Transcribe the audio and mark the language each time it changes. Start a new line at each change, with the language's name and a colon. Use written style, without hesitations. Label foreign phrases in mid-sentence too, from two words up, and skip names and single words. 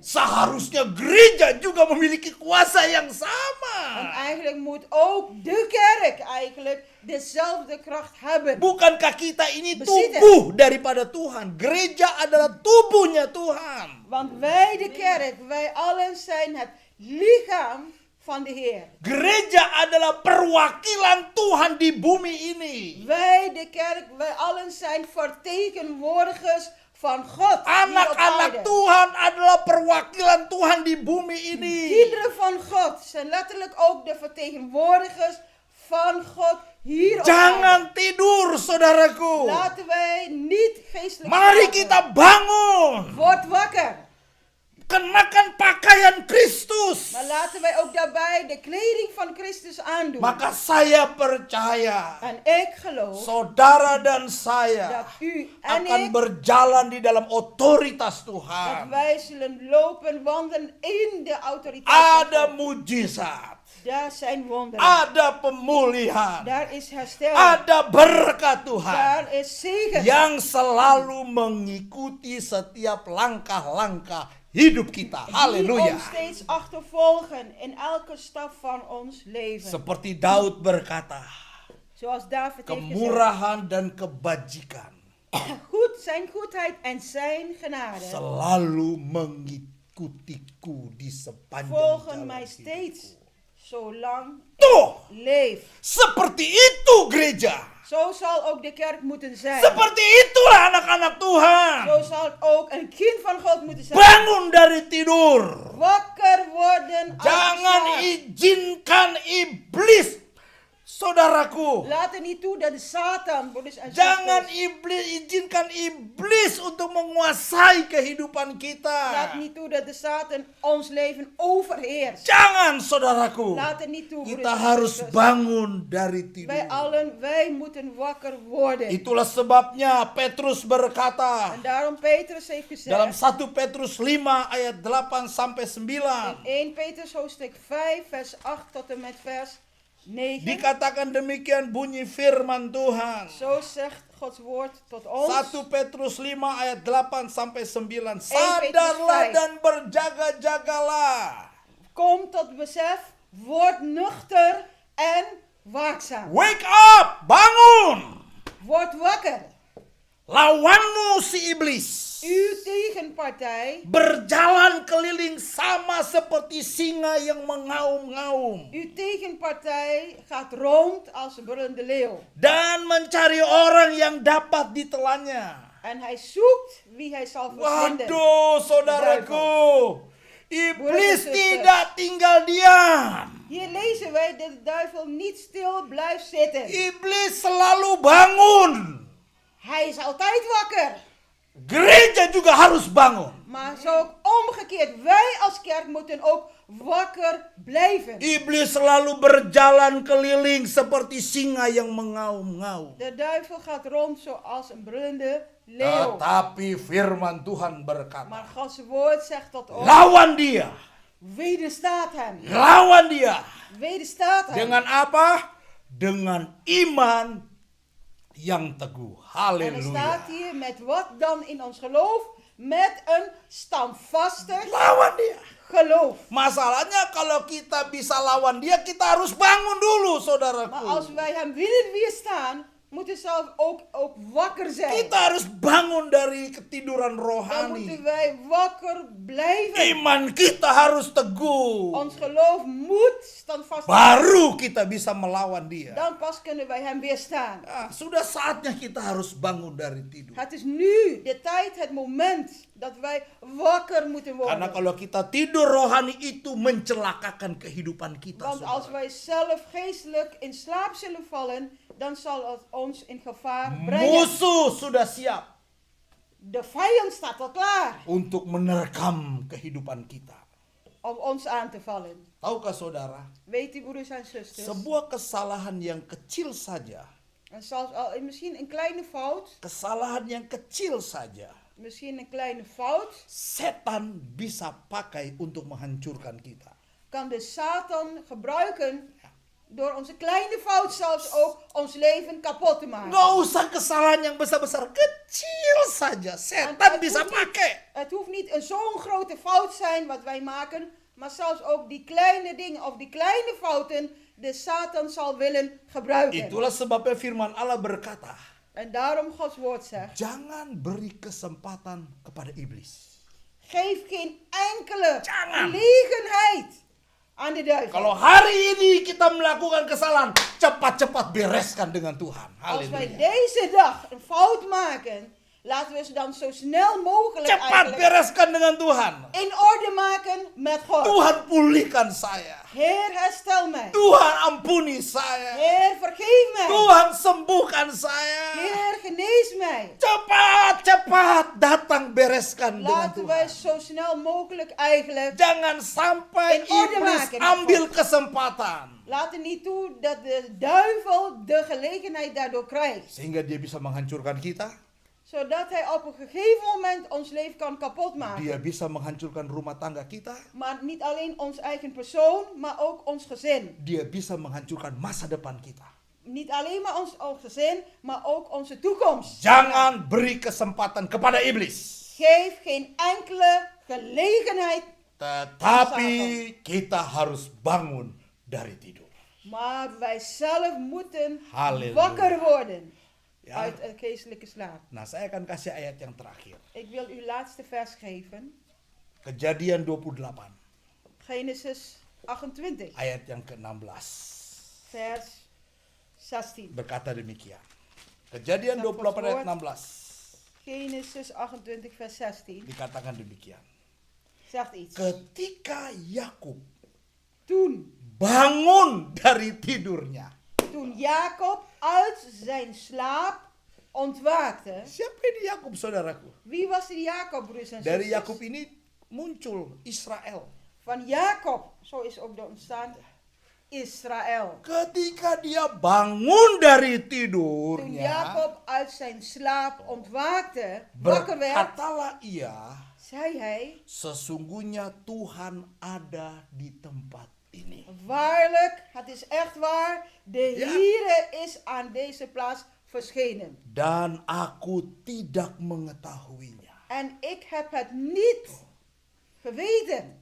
Indonesian: Seharusnya gereja juga memiliki kuasa yang
Dutch: En
Indonesian: sama.
Dutch: eigenlijk moet ook de kerk eigenlijk dezelfde kracht hebben.
Indonesian: Bukankah kita ini
Dutch: Bezitten.
Indonesian: tubuh daripada Tuhan? Gereja adalah tubuhnya Tuhan.
Dutch: Want wij de kerk, wij allen zijn het lichaam van de Heer.
Indonesian: Gereja adalah perwakilan Tuhan di bumi ini.
Dutch: Wij de kerk, wij allen zijn vertegenwoordigers van God. hier op
Indonesian: Anak-anak
Dutch: aarde.
Indonesian: Tuhan adalah perwakilan Tuhan di bumi ini.
Dutch: Kinderen van God zijn letterlijk ook de vertegenwoordigers van God hier op aarde.
Indonesian: Jangan tidur, saudaraku.
Dutch: Laten wij niet geestelijk
Indonesian: Mari
Dutch: slapen.
Indonesian: kita bangun.
Dutch: Word wakker.
Indonesian: Kenakan pakaian Kristus.
Dutch: Maar laten wij ook daarbij de kleding van Christus aandoen.
Indonesian: Maka saya percaya,
Dutch: En ik geloof
Indonesian: saudara dan saya
Dutch: dat u en
Indonesian: akan
Dutch: ik,
Indonesian: berjalan di dalam otoritas
Dutch: dat
Indonesian: Tuhan.
Dutch: wij zullen lopen, wandelen in de autoriteit van
Indonesian: Ada
Dutch: God.
Indonesian: mujizat,
Dutch: Daar zijn wonderen.
Indonesian: ada pemulihan,
Dutch: Daar is herstel.
Indonesian: ada berkat Tuhan
Dutch: Daar is zegen.
Indonesian: yang selalu mengikuti setiap langkah-langkah hidup kita.
Dutch: Die
Indonesian: Haleluya.
Dutch: ons steeds achtervolgen in elke stap van ons leven.
Indonesian: Seperti Daud berkata,
Dutch: Zoals David heeft gezegd.
Indonesian: kemurahan dan kebajikan
Dutch: Zijn goedheid en zijn genade
Indonesian: selalu mengikutiku di sepanjang
Dutch: volgen
Indonesian: jalan
Dutch: mij
Indonesian: hidupku.
Dutch: steeds zolang
Indonesian: Tuh,
Dutch: ik leef.
Indonesian: seperti itu gereja.
Dutch: Zo zal ook de kerk moeten zijn.
Indonesian: Seperti itulah anak-anak Tuhan.
Dutch: Zo zal ook een kind van God moeten zijn.
Indonesian: Bangun dari tidur.
Dutch: Wakker worden uit de
Indonesian: Jangan
Dutch: slaap.
Indonesian: izinkan iblis, saudaraku.
Dutch: Laat er niet toe dat de Satan, broeders en
Indonesian: Jangan
Dutch: zusters,
Indonesian: izinkan iblis untuk menguasai kehidupan kita.
Dutch: laat niet toe dat de Satan ons leven overheerst.
Indonesian: Jangan, saudaraku.
Dutch: Laat er niet toe,
Indonesian: Kita
Dutch: broeders en
Indonesian: harus
Dutch: zusters.
Indonesian: bangun dari tidur.
Dutch: Wij allen, wij moeten wakker worden.
Indonesian: Itulah sebabnya Petrus berkata
Dutch: En daarom Petrus heeft
Indonesian: dalam
Dutch: gezegd
Indonesian: 1 Petrus 5 ayat 8 sampai 9.
Dutch: in 1 Petrus hoofdstuk 5 vers 8 tot en met vers 9.
Indonesian: Dikatakan demikian bunyi firman Tuhan.
Dutch: Zo zegt Gods woord tot ons.
Indonesian: 1 Petrus 5 ayat 8 sampai 9.
Dutch: Petrus
Indonesian: Sadarlah
Dutch: 5.
Indonesian: dan berjaga-jagalah.
Dutch: Kom tot besef, word nuchter en waakzaam.
English: Wake up,
Indonesian: bangun.
Dutch: Word wakker.
Indonesian: Lawanmu si iblis
Dutch: Uw tegenpartij,
Indonesian: berjalan keliling sama seperti singa yang mengaum-ngaum
Dutch: uw tegenpartij gaat rond als een brullende leeuw.
Indonesian: dan mencari orang yang dapat ditelannya.
Dutch: En hij zoekt wie hij zal verslinden.
Indonesian: Waduh, saudaraku, iblis
Dutch: Broeders en
Indonesian: tidak tinggal diam.
Dutch: Hier lezen wij dat de duivel niet stil blijft zitten.
Indonesian: Iblis selalu bangun.
Dutch: Hij is altijd wakker.
Indonesian: Gereja juga harus bangun.
Dutch: Maar zo ook omgekeerd, wij als kerk moeten ook wakker blijven.
Indonesian: Iblis selalu berjalan keliling seperti singa yang mengaum-ngaum.
Dutch: De duivel gaat rond zoals een brullende leeuw.
Indonesian: Tetapi firman Tuhan berkata,
Dutch: Maar Gods woord zegt tot ons,
Indonesian: lawan dia.
Dutch: wederstaat hem.
Indonesian: Lawan dia.
Dutch: Wederstaat hem.
Indonesian: Dengan apa? Dengan iman yang teguh.
Dutch: En er staat
Indonesian: Haleluya.
Dutch: hier met wat dan in ons geloof? Met een standvastig
Indonesian: Lawan dia.
Dutch: geloof.
Indonesian: Masalahnya kalau kita bisa lawan dia, kita harus bangun dulu,
Dutch: Maar
Indonesian: saudaraku.
Dutch: als wij hem willen weerstaan, moeten we zelf ook wakker zijn.
Indonesian: Kita harus bangun dari ketiduran
Dutch: Dan
Indonesian: rohani.
Dutch: moeten wij wakker blijven.
Indonesian: Iman kita harus teguh.
Dutch: Ons geloof moet standvastig.
Indonesian: Baru kita bisa melawan dia.
Dutch: Dan pas kunnen wij hem weerstaan.
Indonesian: Ah, sudah saatnya kita harus bangun dari tidur.
Dutch: Het is nu de tijd, het moment dat wij wakker moeten
Indonesian: Karena
Dutch: worden.
Indonesian: kalau kita tidur rohani itu mencelakakan kehidupan kita.
Dutch: Want als
Indonesian: saudara.
Dutch: wij zelf geestelijk in slaap zullen vallen, dan zal het ons in gevaar brengen.
Indonesian: Musuh sudah siap
Dutch: De vijand staat al klaar
Indonesian: untuk menerkam kehidupan kita.
Dutch: om ons aan te vallen.
Indonesian: Tahukah saudara,
Dutch: Weet u, broeders en zusters?
Indonesian: sebuah kesalahan yang kecil saja,
Dutch: En zelfs al misschien een kleine fout,
Indonesian: kesalahan yang kecil saja,
Dutch: misschien een kleine fout,
Indonesian: setan bisa pakai untuk menghancurkan kita.
Dutch: kan de Satan gebruiken door onze kleine fout zelfs ook ons leven kapot te maken.
Indonesian: Nggak usah kesalahan yang besar-besar, kecil saja setan
Dutch: Het
Indonesian: bisa
Dutch: hoeft niet-
Indonesian: pakai.
Dutch: Het hoeft niet een zo'n grote fout zijn wat wij maken, maar zelfs ook die kleine dingen of die kleine fouten de Satan zal willen gebruiken.
Indonesian: Itulah sebabnya firman Allah berkata,
Dutch: En daarom Gods woord zegt,
Indonesian: jangan beri kesempatan kepada iblis.
Dutch: geef geen enkele
Indonesian: Jangan.
Dutch: gelegenheid aan de duivel.
Indonesian: Kalau hari ini kita melakukan kesalahan, cepat-cepat bereskan dengan Tuhan.
Dutch: Als wij
Indonesian: Haleluya.
Dutch: deze dag een fout maken, laten we ze dan zo snel mogelijk
Indonesian: Cepat
Dutch: eigenlijk
Indonesian: bereskan dengan Tuhan.
Dutch: in orde maken met God.
Indonesian: Tuhan pulihkan saya.
Dutch: Heer, herstel mij.
Indonesian: Tuhan ampuni saya.
Dutch: Heer, vergeef mij.
Indonesian: Tuhan sembuhkan saya.
Dutch: Heer, genees mij.
Indonesian: Cepat-cepat datang bereskan dengan
Dutch: Laten wij
Indonesian: Tuhan.
Dutch: zo snel mogelijk eigenlijk.
Indonesian: Jangan sampai
Dutch: In orde
Indonesian: iblis
Dutch: maken.
Indonesian: ambil kesempatan.
Dutch: Laten niet toe dat de duivel de gelegenheid daardoor krijgt.
Indonesian: Sehingga dia bisa menghancurkan kita.
Dutch: Zodat hij op een gegeven moment ons leven kan kapot maken.
Indonesian: Dia bisa menghancurkan rumah tangga kita.
Dutch: Maar niet alleen ons eigen persoon, maar ook ons gezin.
Indonesian: Dia bisa menghancurkan masa depan kita.
Dutch: Niet alleen maar ons gezin, maar ook onze toekomst.
Indonesian: Jangan beri kesempatan kepada iblis.
Dutch: Geef geen enkele gelegenheid.
Indonesian: Tetapi kita harus bangun dari tidur.
Dutch: Maar wij zelf moeten Halleluja. wakker worden Ja. uit een geestelijke slaap.
Indonesian: Nah, saya akan kasih ayat yang terakhir.
Dutch: Ik wil u laatste vers geven.
Indonesian: Kejadian 28,
Dutch: Genesis 28,
Indonesian: ayat yang ke-16.
Dutch: vers 16.
Indonesian: Berkata demikian. Kejadian 28 ayat 16.
Dutch: Genesis 28, vers 16
Indonesian: Dikatakan demikian.
Dutch: zegt iets.
Indonesian: Ketika Yakub
Dutch: Toen
Indonesian: bangun dari tidurnya.
Dutch: Jacob uit zijn slaap ontwaakte.
Indonesian: Siapa ini Yakub, saudaraku?
Dutch: Wie was die Jacob, broers en
Indonesian: Dari
Dutch: zusters?
Indonesian: Yakub ini muncul Israel.
Dutch: Van Jacob, zo is ook de ontstaan Israël.
Indonesian: Ketika dia bangun dari
Dutch: Toen
Indonesian: tidurnya,
Dutch: Jacob uit zijn slaap ontwaakte, wakker werd,
Indonesian: berkatalah ia,
Dutch: zei hij:
Indonesian: sesungguhnya Tuhan ada di tempat ini.
Dutch: waarlijk, het is echt waar, de Ja. Heere is aan deze plaats verschenen.
Indonesian: Dan aku tidak mengetahuinya.
Dutch: En ik heb het niet geweten.